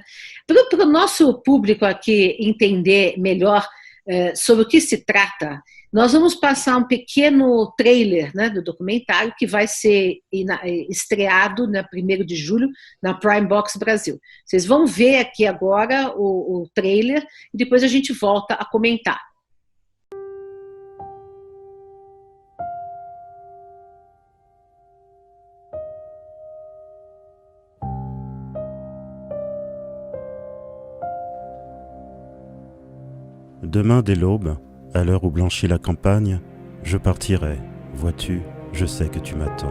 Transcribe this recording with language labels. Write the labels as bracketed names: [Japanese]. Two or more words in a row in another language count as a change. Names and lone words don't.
[Portuguese] Para o nosso público aqui entender melhor sobre o que se trata, nós vamos passar um pequeno trailer, né, do documentário que vai ser estreado na 1º de julho na Prime Box Brasil. Vocês vão ver aqui agora o trailer e depois a gente volta a comentar. [French] Demain dès l'aube, à l'heure où blanchit la campagne, je partirai, vois-tu, je sais que tu m'attends.